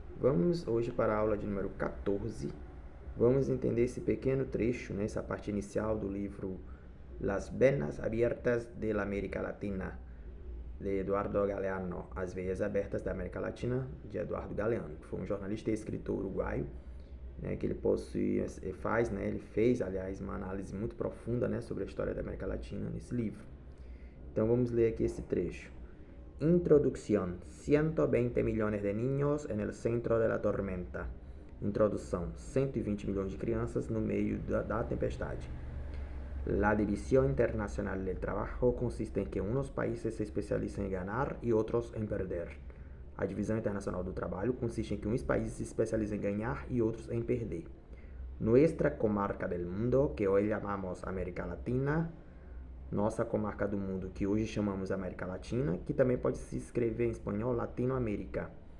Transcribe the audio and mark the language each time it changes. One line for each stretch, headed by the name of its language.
Portuguese: Vamos hoje para a aula de número 14. Vamos entender esse pequeno trecho, né, essa parte inicial do livro Las Venas Abiertas de la América Latina, de Eduardo Galeano, As Veias Abertas da América Latina, de Eduardo Galeano, que foi um jornalista e escritor uruguaio, né, que ele ele fez, aliás, uma análise muito profunda, né, sobre a história da América Latina nesse livro. Então vamos ler aqui esse trecho.
Spanish: Introducción. 120 millones de niños en el centro de la tormenta.
Portuguese: Introdução. 120 milhões de crianças no meio da tempestade.
Spanish: La división internacional del trabajo consiste en que unos países se especializan en ganar y otros en perder.
Portuguese: A divisão internacional do trabalho consiste em que uns países se especializam em ganhar e outros em perder.
Spanish: Nuestra comarca del mundo, que hoy llamamos América Latina,
Portuguese: nossa comarca do mundo, que hoje chamamos América Latina, que também pode se escrever em espanhol Latinoamérica.